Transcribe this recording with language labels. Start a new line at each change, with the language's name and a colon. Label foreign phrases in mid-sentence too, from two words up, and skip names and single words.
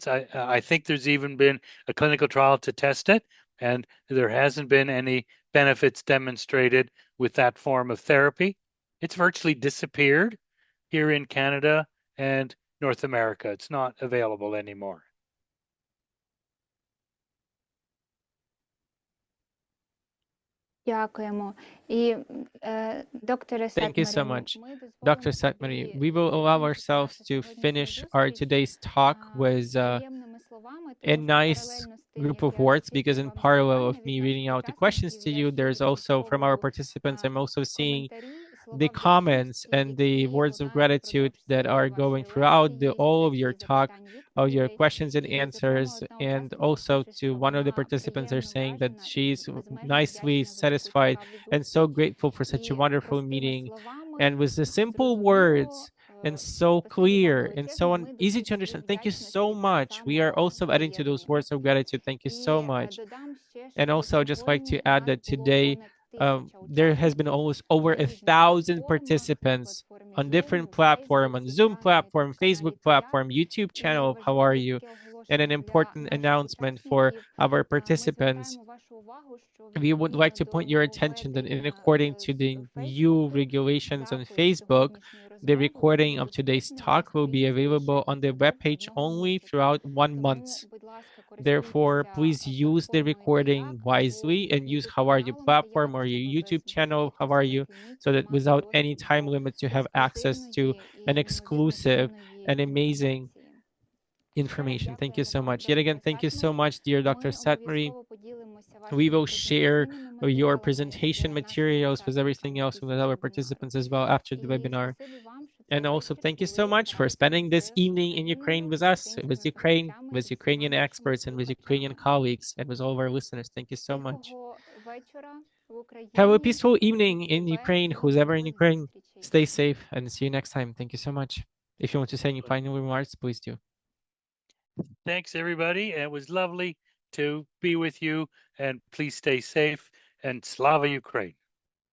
English: I think there's even been a clinical trial to test it, and there hasn't been any benefits demonstrated with that form of therapy. It's virtually disappeared here in Canada and North America. It's not available anymore.
Ukrainian: Дякуємо. І, докторе
English: Thank you so
Ukrainian: Сетмарі,
English: much,
Ukrainian: ми
English: Dr.
Ukrainian: дозволимо
English: Satmari.
Ukrainian: собі
English: We will allow
Ukrainian: закінчити
English: ourselves
Ukrainian: нашу
English: to
Ukrainian: сьогоднішню
English: finish our
Ukrainian: зустріч
English: today's talk with
Ukrainian: приємними словами,
English: a
Ukrainian: тому що
English: nice
Ukrainian: паралельно з тим,
English: group
Ukrainian: як
English: of
Ukrainian: я
English: words, because
Ukrainian: зачитую
English: in
Ukrainian: вам
English: parallel of
Ukrainian: запитання
English: me
Ukrainian: від
English: reading
Ukrainian: наших
English: out the questions
Ukrainian: учасників,
English: to
Ukrainian: я
English: you,
Ukrainian: ще
English: there's also from our
Ukrainian: відслідковую
English: participants, I'm also seeing
Ukrainian: коментарі,
English: the
Ukrainian: слова
English: comments and
Ukrainian: вдячності,
English: the
Ukrainian: які
English: words of
Ukrainian: лунають
English: gratitude
Ukrainian: впродовж
English: that
Ukrainian: всієї
English: are going
Ukrainian: вашої
English: throughout the
Ukrainian: лекції,
English: all of your
Ukrainian: сесії
English: talk, of your
Ukrainian: запитань-відповідей.
English: questions and
Ukrainian: І,
English: answers.
Ukrainian: зокрема, одна
English: And
Ukrainian: учасниця
English: also
Ukrainian: пише,
English: to
Ukrainian: що
English: one of the
Ukrainian: вона
English: participants are
Ukrainian: приємно
English: saying that
Ukrainian: вражена
English: she's
Ukrainian: і безмежно
English: nicely
Ukrainian: вдячна за таку
English: satisfied
Ukrainian: цікаву
English: and so
Ukrainian: зустріч.
English: grateful for such a
Ukrainian: І
English: wonderful
Ukrainian: простими
English: meeting.
Ukrainian: словами,
English: And with the simple words
Ukrainian: зрозуміло,
English: and so
Ukrainian: спасибі
English: clear
Ukrainian: вам
English: and so
Ukrainian: величезне. Ми до
English: easy
Ukrainian: цих
English: to
Ukrainian: слів
English: understand. Thank you so
Ukrainian: вдячності так
English: much. We are
Ukrainian: само
English: also adding to those words of
Ukrainian: приєднуємося.
English: gratitude. Thank you so
Ukrainian: І
English: much.
Ukrainian: додам ще,
English: And
Ukrainian: що
English: also, I'd just like to
Ukrainian: сьогодні у
English: add
Ukrainian: нас
English: that
Ukrainian: було
English: today
Ukrainian: понад 1000
English: there has been
Ukrainian: учасників
English: almost over
Ukrainian: на
English: a
Ukrainian: різних
English: thousand
Ukrainian: платформах, на
English: participants
Ukrainian: платформі
English: on
Ukrainian: Zoom,
English: different
Ukrainian: у
English: platform, on Zoom
Ukrainian: Фейсбуці та на
English: platform,
Ukrainian: YouTube-каналі
English: Facebook
Ukrainian: Кияк.
English: platform, YouTube
Ukrainian: І
English: channel. How are
Ukrainian: важливе
English: you?
Ukrainian: таке
English: And an
Ukrainian: оголошення для
English: important
Ukrainian: наших
English: announcement for
Ukrainian: учасників.
English: our
Ukrainian: Ми
English: participants.
Ukrainian: звертаємо вашу увагу, що
English: We would like
Ukrainian: відповідно
English: to point your
Ukrainian: до
English: attention that in
Ukrainian: введення
English: according to
Ukrainian: з
English: the new
Ukrainian: Фейсбуку,
English: regulations on
Ukrainian: запис
English: Facebook,
Ukrainian: сьогоднішньої
English: the
Ukrainian: розмови
English: recording
Ukrainian: буде
English: of today's
Ukrainian: доступний
English: talk
Ukrainian: без
English: will be available
Ukrainian: пізніше
English: on the
Ukrainian: впродовж
English: webpage
Ukrainian: одного
English: only
Ukrainian: місяця.
English: throughout 1 month.
Ukrainian: Тому, будь ласка,
English: Therefore,
Ukrainian: користуйтеся
English: please use the
Ukrainian: платформою
English: recording
Ukrainian: Кияк або
English: wisely and use How Are You
Ukrainian: YouTube-каналом
English: platform
Ukrainian: Кияк,
English: or
Ukrainian: щоб
English: your
Ukrainian: ви
English: YouTube
Ukrainian: в
English: channel, How Are You,
Ukrainian: будь-який
English: so
Ukrainian: міг
English: that
Ukrainian: мати
English: without any
Ukrainian: доступ
English: time
Ukrainian: до
English: limits you have access to
Ukrainian: ексклюзивної
English: an
Ukrainian: і неймовірно
English: exclusive
Ukrainian: цінної
English: and amazing
Ukrainian: інформації. Ще раз
English: information. Thank you
Ukrainian: дякуємо
English: so
Ukrainian: вам,
English: much. Yet again,
Ukrainian: докторе
English: thank you so
Ukrainian: Сатмарі.
English: much, dear Dr.
Ukrainian: Ми
English: Satmari.
Ukrainian: обов'язково поділимося
English: We
Ukrainian: вашими
English: will share
Ukrainian: презентаційними
English: your
Ukrainian: матеріалами
English: presentation
Ukrainian: з нашими
English: materials with everything
Ukrainian: учасниками
English: else with
Ukrainian: після
English: our
Ukrainian: вебінару.
English: participants as well after the
Ukrainian: І
English: webinar.
Ukrainian: спасибі вам, що
English: And
Ukrainian: цей
English: also,
Ukrainian: вечір
English: thank you so
Ukrainian: були
English: much for
Ukrainian: разом
English: spending this
Ukrainian: з
English: evening in Ukraine
Ukrainian: Україною,
English: with
Ukrainian: з
English: us, with
Ukrainian: українськими
English: Ukraine,
Ukrainian: фахівцями
English: with
Ukrainian: і всіма
English: Ukrainian
Ukrainian: нашими
English: experts, and with Ukrainian
Ukrainian: слухачами.
English: colleagues, and with all of our listeners. Thank you so much.
Ukrainian: Тихого вечора в
English: Have a
Ukrainian: Україні.
English: peaceful evening
Ukrainian: Бережіть
English: in
Ukrainian: себе
English: Ukraine,
Ukrainian: і
English: who's
Ukrainian: до
English: ever in
Ukrainian: нових
English: Ukraine.
Ukrainian: зустрічей.
English: Stay safe and see you next time. Thank you so much. If you want to say any final remarks, please do. Thanks, everybody. It was lovely to be with you, and please stay safe, and
Ukrainian: Слава Україні.